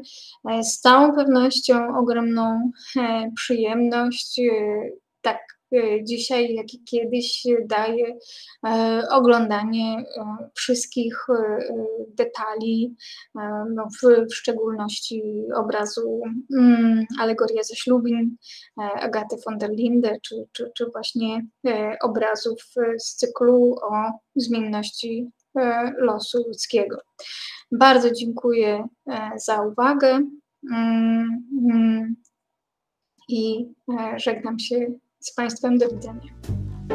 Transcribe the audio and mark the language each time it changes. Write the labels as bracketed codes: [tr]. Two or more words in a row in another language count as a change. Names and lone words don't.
[pl] Z całą pewnością ogromną przyjemność, tak dzisiaj, jak i kiedyś, daje oglądanie wszystkich detali, no w szczególności obrazu Alegoria ze ślubin Agaty von der Linde, czy właśnie obrazów z cyklu o zmienności losu ludzkiego. Bardzo dziękuję za uwagę i żegnam się z Państwem. Do widzenia.